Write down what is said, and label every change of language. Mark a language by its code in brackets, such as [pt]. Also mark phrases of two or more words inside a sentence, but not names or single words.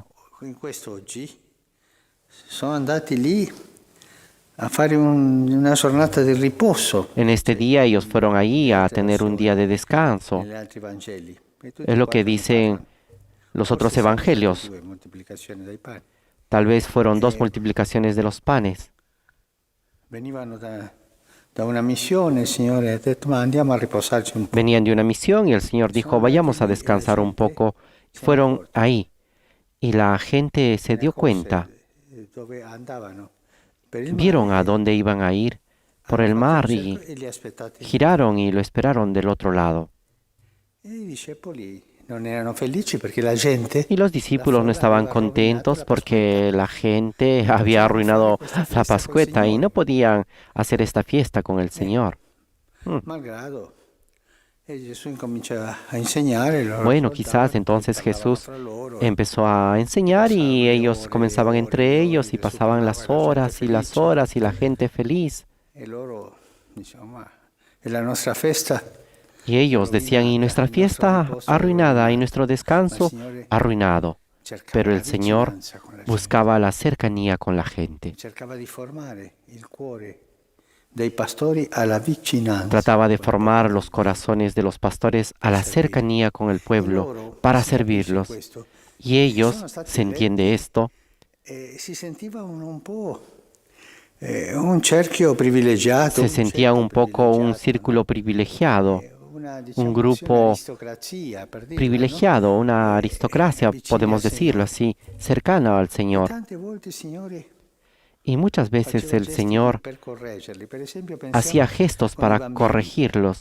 [it] In questo oggi sono andati lì a fare una giornata di riposo. [es] En este día ellos fueron allí a tener un día de descanso. [it] Negli altri Vangeli. E tutti [es] Es lo que [it] quattro ne [es] dicen [it] parlano. [es] los [it] Forse [es] otros [it] sono state [es] evangelios. [it] 2 moltiplicazioni dei pani. [es] Tal vez fueron 2 multiplicaciones de los panes. [it] Venivano da una missione, il Signore ha detto ma andiamo a riposarci un po'. [es] Venían de una misión y el Señor dijo, vayamos a descansar un poco. Fueron ahí y la gente se dio cuenta. [it] Dove andavano? Per il [es] Vieron [it] mare, [es] a dónde iban a ir por el [it] hanno [es] mar [it] fatto il [es] y [it] cerco e li aspettati. [es] giraron y lo esperaron del otro lado. [it] E i discepoli non erano felici perché la gente, [es] Y los discípulos no estaban contentos porque la gente había arruinado la Pascueta y no podían hacer esta fiesta con el Señor. [it] malgrado, e Gesù incomincia a insegnare. Loro [es] Bueno, [it] ascoltavano, [es] quizás entonces [it] parlavano [es] Jesús [it] fra loro, [es] empezó a enseñar y ellos comenzaban entre ellos y pasaban las horas y las horas y la gente feliz. [it] e loro dicevano ma è la nostra festa. [es] Y ellos decían, y nuestra fiesta arruinada y nuestro descanso arruinado. [it] Cercava [es] Pero [it] la [es] el Señor [it] vicinanza con la gente, [es] buscaba la cercanía con la gente. [it] cercava di formare il cuore dei pastori alla vicinanza. [es] Trataba de formar los corazones de los pastores a la cercanía con el pueblo para servirlos. Y ellos, se entiende esto, [it] Si sentiva un po' un cerchio privilegiato. [es] se sentían un poco un círculo privilegiado, un grupo privilegiado, una aristocracia, podemos decirlo así, cercana al Señor. Y muchas veces el Señor hacía gestos para corregirlos.